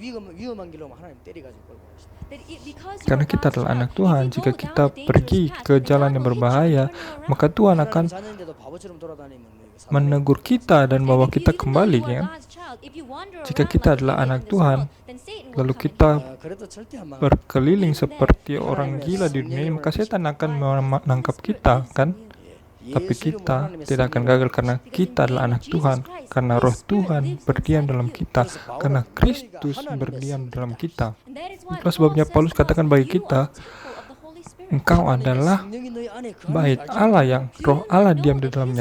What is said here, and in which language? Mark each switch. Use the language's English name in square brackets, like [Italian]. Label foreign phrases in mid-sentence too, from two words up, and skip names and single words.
[Indonesian] Karena kita adalah anak Tuhan, jika kita pergi ke jalan yang berbahaya, maka Tuhan akan menegur kita dan bawa kita kembali, kan? Jika kita adalah anak Tuhan, lalu kita [Korean] 그래도 절대 안 망. [Indonesian] berkeliling seperti orang gila di dunia ini, maka setan akan menangkap kita, kan? Tapi kita tidak akan gagal karena kita adalah anak Tuhan, karena roh Tuhan berdiam dalam kita, karena Kristus berdiam dalam kita. Itulah sebabnya Paulus katakan bagi kita, engkau adalah bait Allah yang roh Allah diam di dalamnya.